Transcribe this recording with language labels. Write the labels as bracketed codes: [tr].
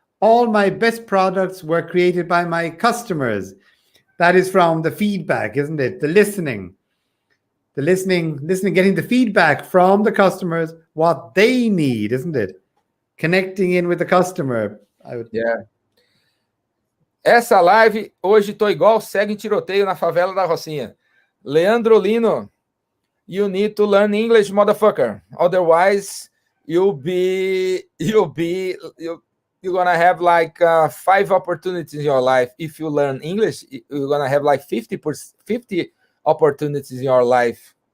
[en] All my best products were created by my customers. That is from the feedback, isn't it? The listening, getting the feedback from the customers, what they need, isn't it? Connecting in with the customer. Yeah. [pt] Essa live, hoje tô igual cego em tiroteio na favela da Rocinha. [en] Leandro Lino, you need to learn English, motherfucker. Otherwise, you're gonna have like 5 opportunities in your life. If you learn English, you're gonna have like 50 opportunities in your life.